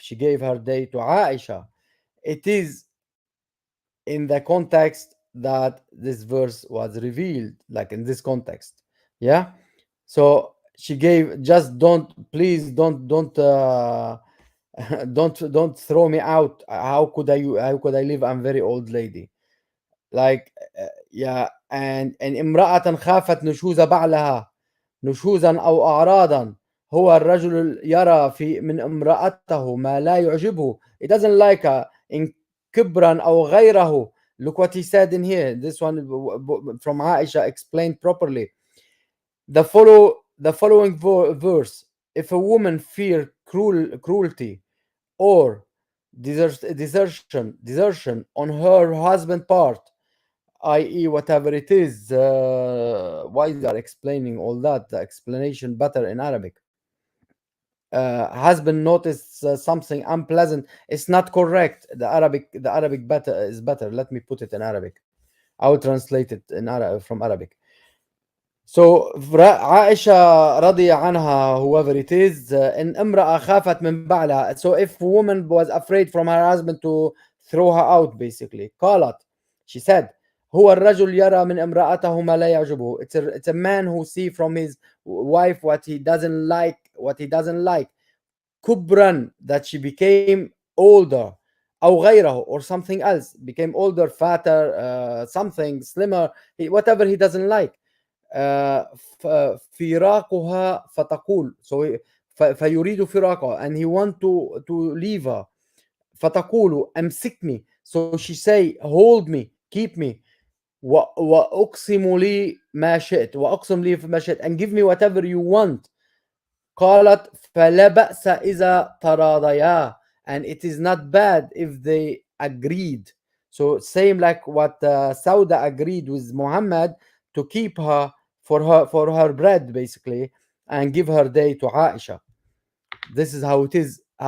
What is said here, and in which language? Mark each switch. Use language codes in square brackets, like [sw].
[en] She gave her day to Aisha. It is in the context that this verse was revealed, like in this context. Yeah. So she gave, just please don't don't throw me out. How could I live? I'm very old lady. Like yeah. [ar] And امرأة خافت نشوز بعلها نشوزا أو أعراضا هو الرجل يرى في من امرأته ما لا يعجبه. [en] It doesn't like in [ar] كبرا أو غيره. [en] Look what he said in here. This one from Aisha explained properly. The following verse: if a woman fear cruelty or desertion on her husband part, i.e. whatever it is, why they are explaining all that, the explanation better in Arabic. Husband noticed something unpleasant, it's not correct. The Arabic better is better. Let me put it in Arabic. I will translate it in from Arabic. So Aisha [ar] رضي عنها, [en] whoever it is, [ar] إن امرأة خافت من بعلها. [en] So if woman was afraid from her husband to throw her out basically. [ar] قالت, [en] she said, [ar] هو الرجل يرى من امرأته ما لا يعجبه. [en] It's a man who see from his wife what he doesn't like. كبرا, that she became older, [ar] أو غيره, [en] or something else, became older, fatter, something slimmer, whatever he doesn't like. [ar] فراقها فتقول, [en] so [ar] فيريد فراقها, [en] and he want to leave her. [ar] فتقول امسكني, [en] so she say hold me, keep me. [ar] وأقسم لي ما شئت, وأقسم لي ما شئت, [en] and give me whatever you want. [ar] قالت فلا بأس إذا تراضيا, [en] and it is not bad if they agreed. So same like what Sauda agreed with Muhammad to keep her for her bread basically, and give her day to Aisha. This is how it is.